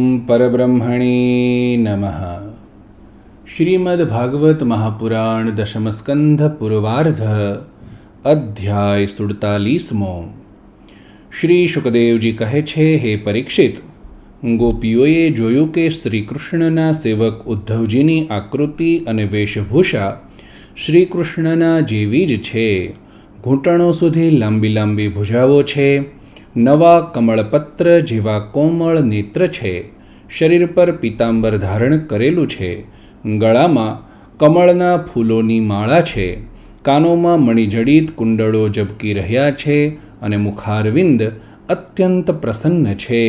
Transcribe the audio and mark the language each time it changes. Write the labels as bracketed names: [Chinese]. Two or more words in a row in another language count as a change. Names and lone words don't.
[Sanskrit] परब्रह्मणे नमः। श्रीमद्भागवत महापुराण दशम स्कंध पूर्वार्ध अध्याय 47। [Gujarati] શ્રી શુકદેવજી કહે છે, હે પરીક્ષિત, ગોપીઓએ જોયું કે શ્રી કૃષ્ણના સેવક ઉદ્ધવજીની આકૃતિ અને વેશભૂષા શ્રી કૃષ્ણના જેવી જ છે. ઘૂંટણો સુધી લાંબી લાંબી ભુજાઓ છે, નવા કમળપત્ર જેવા કોમળ નેત્ર છે, શરીર પર પીતાંબર ધારણ કરેલું છે, ગળામાં કમળના ફૂલોની માળા છે, કાનોમાં મણિજડિત કુંડળો ઝબકી રહ્યા છે અને મુખારવિંદ અત્યંત પ્રસન્ન છે.